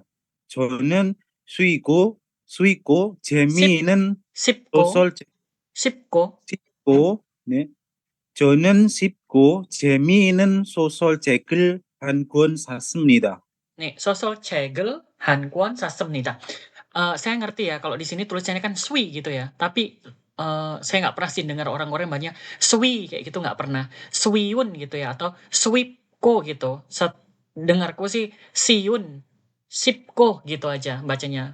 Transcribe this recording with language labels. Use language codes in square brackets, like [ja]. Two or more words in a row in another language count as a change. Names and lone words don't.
[ko] 저는 쉽고 재미있는 소설책 저는 쉽고 재미있는 소설책을 한 권 샀습니다. nih, 소설책을 한 권 샀습니다. [id] Saya ngerti ya kalau di sini tulisannya kan swi gitu ya. Tapi saya nggak pernah sih dengar orang-orang banyak swi kayak gitu, nggak pernah. Swiun gitu ya atau swipko gitu. Dengarku sih siun Sipko gitu aja bacanya.